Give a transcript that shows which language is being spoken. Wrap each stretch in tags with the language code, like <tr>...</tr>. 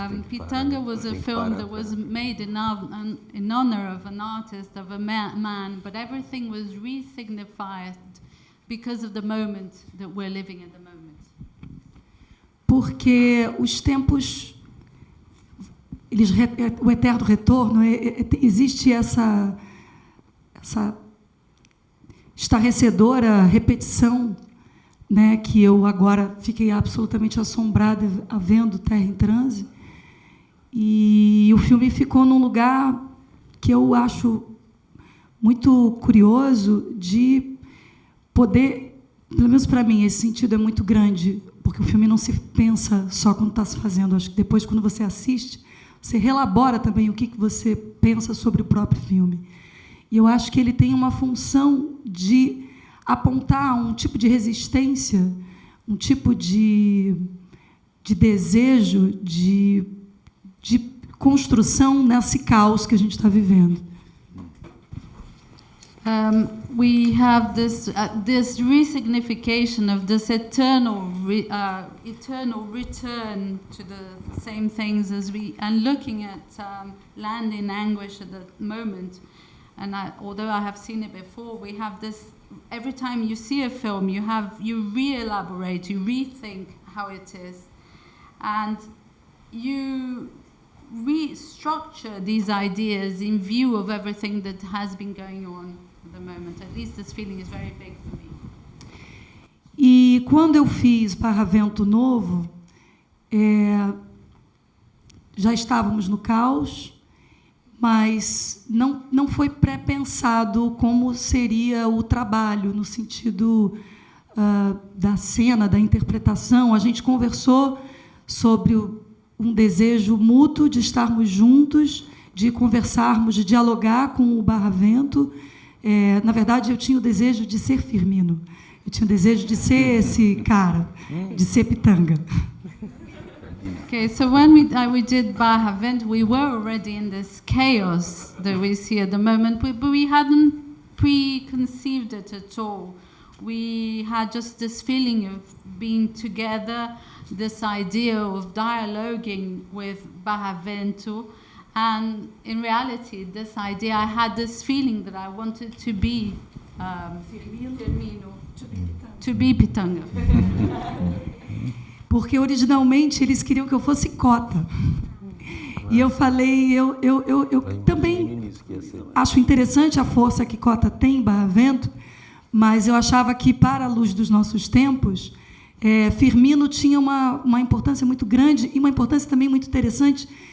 <en>Pitanga was a film that was made in honor of an artist, of a man, but everything was re-signified because of the moment that we're living at the moment.</en> <pt>Porque os tempos, o eterno retorno, existe essa estarrecedora repetição, né, que eu agora fiquei absolutamente assombrada vendo Terra em Transe, e o filme ficou num lugar que eu acho muito curioso de poder, pelo menos para mim, esse sentido é muito grande, porque o filme não se pensa só quando está se fazendo. Acho que depois, quando você assiste, você relabora também o que você pensa sobre o próprio filme. E eu acho que ele tem uma função de apontar um tipo de resistência, um tipo de desejo, de construção nesse caos que a gente está vivendo.</pt> <en>We have this resignification of this eternal return to the same things and looking at land in anguish at the moment. And although I have seen it before, we have this. Every time you see a film, you re-elaborate, you rethink how it is, and you restructure these ideas in view of everything that has been going on at the moment. At least this feeling is very big for me.</en> <pt>E quando eu fiz Barravento Novo, já estávamos no caos, mas não foi pré-pensado como seria o trabalho, no sentido da cena, da interpretação. A gente conversou sobre um desejo mútuo de estarmos juntos, de conversarmos, de dialogar com o Barravento. Na verdade, eu tinha o desejo de ser Firmino. Eu tinha o desejo de ser esse cara, de ser Pitanga.</pt> <en>Okay, so when we did Barravento, we were already in this chaos that we see at the moment, but we hadn't preconceived it at all. We had just this feeling of being together, this idea of dialoguing with Barravento, and in reality, this idea, I had this feeling that I wanted to be Firmino, to be Pitanga.</en> <pt>Porque originalmente eles queriam que eu fosse Cota. E eu falei, eu também acho interessante a força que Cota tem em Barravento, mas eu achava que, para a luz dos nossos tempos, Firmino tinha uma importância muito grande e uma importância também muito interessante.</pt>